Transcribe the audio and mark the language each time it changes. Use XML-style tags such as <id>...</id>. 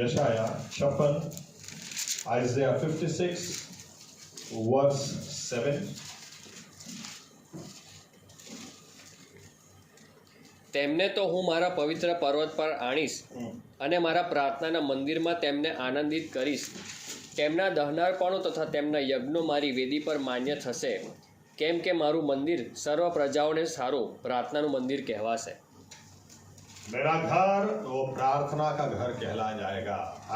<hi>यशायाह 56,</hi> <en>Isaiah 56 verse 7।</en> <gu>તેમને તો હું મારા પવિત્ર પર્વત પર આણીશ અને મારા પ્રાર્થનાના મંદિરમાં તેમને આનંદિત કરીશ. તેમના દહનારપણો તથા તેમના યજ્ઞો મારી વેદી પર માન્ય થશે, કેમ કે મારું મંદિર સર્વ પ્રજાઓને સારું પ્રાર્થનાનું મંદિર કહેવાશે.</gu> <hi>मेरा घर वो प्रार्थना का घर कहलाया जाएगा।</hi>